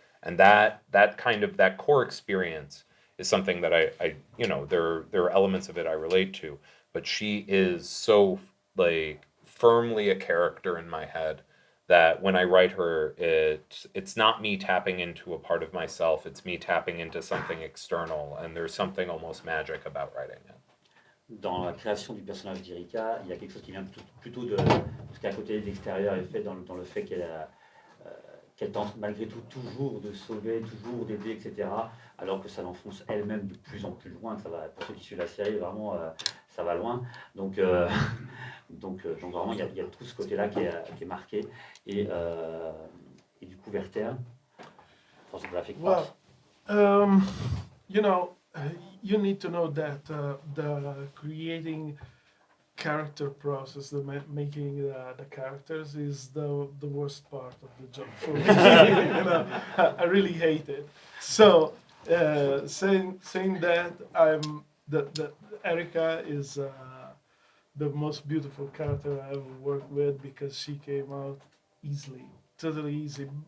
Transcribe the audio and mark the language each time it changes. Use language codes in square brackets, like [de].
[en] And that core experience is something that I there are elements of it I relate to, but she is so firmly a character in my head that when I write her, it's not me tapping into a part of myself, it's me tapping into something external, and there's something almost magic about writing it. [fr] Dans la création du personnage d'Erika, il y a quelque chose qui vient plutôt de ce qu'à côté de l'extérieur est fait dans le fait qu'elle qu'elle tente malgré tout toujours de sauver, toujours d'aider, etc. Alors que ça l'enfonce elle-même de plus en plus loin. Ça va, pour ceux qui suivent la série, vraiment, ça va loin. Donc vraiment, il y a tout ce côté-là qui est marqué. Et du coup, Werther, [en] photographic part. Well, you know, you need to know that the creating character process, making the characters is the worst part of the job for me. You know, I really hate it. So saying that, the Erica is the most beautiful character I ever worked with because she came out easily, totally easy.